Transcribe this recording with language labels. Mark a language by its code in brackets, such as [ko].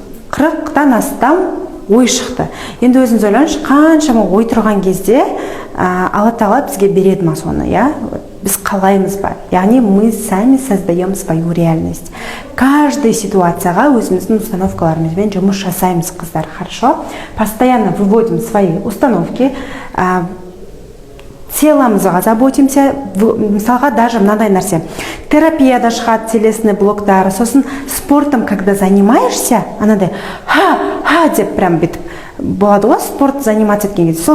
[kk] 40-тан астам ой шықты. Енді өзіңіз ойлаңызшы, қаншама ой тұрған кезде Алла Тағала бізге береді ма соны, я? Біз қалаймыз ба? [ru] Яғни, мы сами создаем свою реальность. [kk] Каждой ситуацияға өзіміздің установкаларымызбен жұмыс жасаймыз, қыздар, хорошо? [ru] Постоянно выводим свои установки, теломызға заботимся, [kk] мысалға [ru] даже [kk] мынандай нәрсе. Терапияда шығады телесный блоктар, сосын [ru] спортом, когда занимаешься, [kk] анадай ха деп прям бітіп болады ғой, [ru] спорт заниматься [kk] еткен кезде.